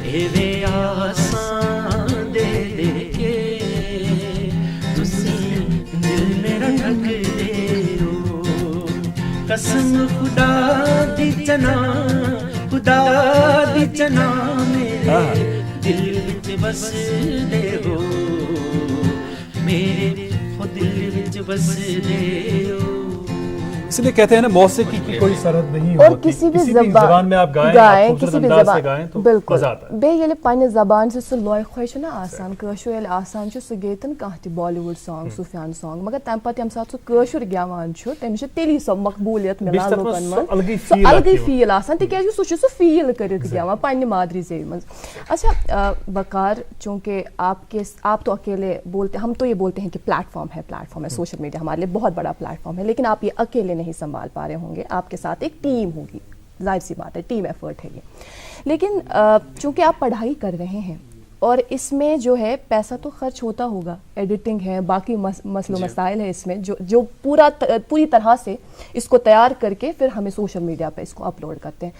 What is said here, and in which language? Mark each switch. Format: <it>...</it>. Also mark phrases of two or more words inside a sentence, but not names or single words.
<pa>ਏਵੇ ਆਸਾਨ ਦੇ ਦੇ ਕੇ ਤੁਸੀ ਦਿਲ ਮੇਰਾ ਠੱਗ ਲੈ ਹੋ। ਕਸਮ ਖ਼ੁਦਾ ਦੀ ਚੰਨਾ, ਖ਼ੁਦਾ ਦੀ ਚੰਨਾ ਮੇਰੇ ਦਿਲ ਵਿੱਚ ਵਸਦੇ ਹੋ, ਮੇਰੇ ਦਿਲ ਵਿੱਚ ਵਸਦੇ ਹੋ।</pa> <hi>इसलिए कहते हैं ना मौसीकी की कोई सरहद नहीं और होती, किसी भी ज़बान में आप गाएं, किसी भी ज़बान गाएं तो बिल्कुल मजा आता है।</hi> <ks>بہٕ یُس پننہِ زبان سٟتؠ سُہ لوٚی خواہش نہٕ آسان کٲشُر یَلہٕ آسان چھُ سُہ گیوان کانٛہہ تہِ</ks> <en>Bollywood song,</en> <ks>सूफियान सॉन्ग, مگر تَمہِ پَتہٕ یَمہِ ساتہٕ سُہ کٲشُر گیوان چھُ تَمِس تیلہِ سَب مقبولیت مِلان لوکن منٛز، الگ فیل آسان تِکیازِ سُہ چھُ سُہ فیل کٔرِتھ گیوان پننہِ مادری زبانہِ منٛز.</ks> <hi>अच्छा वकार, चूंकि आप तो अकेले बोलते, हम तो ये बोलते हैं कि प्लेटफॉर्म है</hi> <en>सोशल मीडिया</en> <hi>हमारे लिए बहुत बड़ा प्लेटफॉर्म है, लेकिन आप ये अकेले नहीं संभाल पा रहे होंगे, आपके साथ एक टीम होगी, जाहिर सी बात है</hi> <en>team effort</en> <hi>है ये। लेकिन चूंकि आप पढ़ाई कर रहे हैं और इसमें जो है पैसा तो खर्च होता होगा, एडिटिंग है, बाकी मसलो मसाइल है इसमें, जो पूरी तरह से इसको तैयार करके फिर हमें</hi> <en>social media</en> <hi>पे इसको अपलोड करते हैं।</hi>